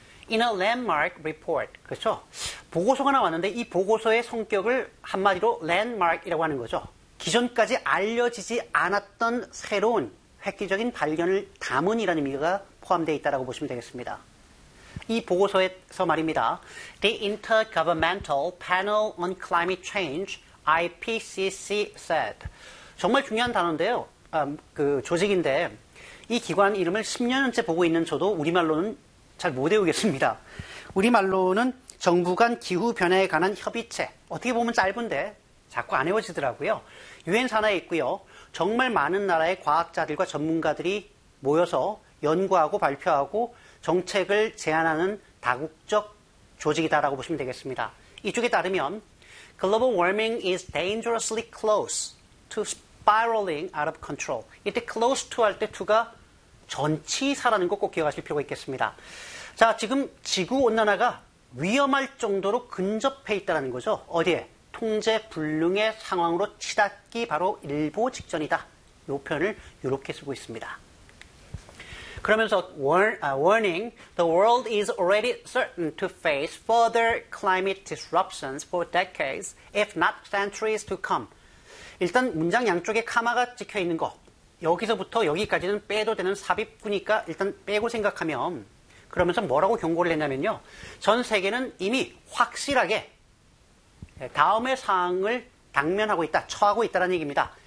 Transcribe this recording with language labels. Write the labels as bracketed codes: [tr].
[en] In a landmark report. [ko] 그렇죠? 보고서가 나왔는데 이 보고서의 성격을 한마디로 landmark이라고 하는 거죠. 기존까지 알려지지 않았던 새로운 획기적인 발견을 담은 이라는 의미가 포함되어 있다고 보시면 되겠습니다. 이 보고서에서 말입니다. [en] The Intergovernmental Panel on Climate Change, IPCC said. [ko] 정말 중요한 단어인데요. 조직인데 이 기관 이름을 10년째 보고 있는 저도 우리말로는 잘 못 외우겠습니다. 우리말로는 정부 간 기후변화에 관한 협의체. 어떻게 보면 짧은데 자꾸 안 외워지더라고요. 유엔 산하에 있고요. 정말 많은 나라의 과학자들과 전문가들이 모여서 연구하고 발표하고 정책을 제안하는 다국적 조직이다라고 보시면 되겠습니다. 이쪽에 따르면 [en] Global warming is dangerously close to spiraling out of control. [ko] 이때 close to 할 때 to가 전치사라는 거 꼭 기억하실 필요가 있겠습니다. 자, 지금 지구온난화가 위험할 정도로 근접해 있다는 거죠. 어디에? 통제 불능의 상황으로 치닫기 바로 일보 직전이다. 이 표현을 이렇게 쓰고 있습니다. 그러면서 [en] warning, the world is already certain to face further climate disruptions for decades, if not centuries to come. [ko] 일단 문장 양쪽에 카마가 찍혀 있는 거. 여기서부터 여기까지는 빼도 되는 삽입구니까 일단 빼고 생각하면 그러면서 뭐라고 경고를 했냐면요. 전 세계는 이미 확실하게 다음의 상황을 당면하고 있다, 처하고 있다는 얘기입니다.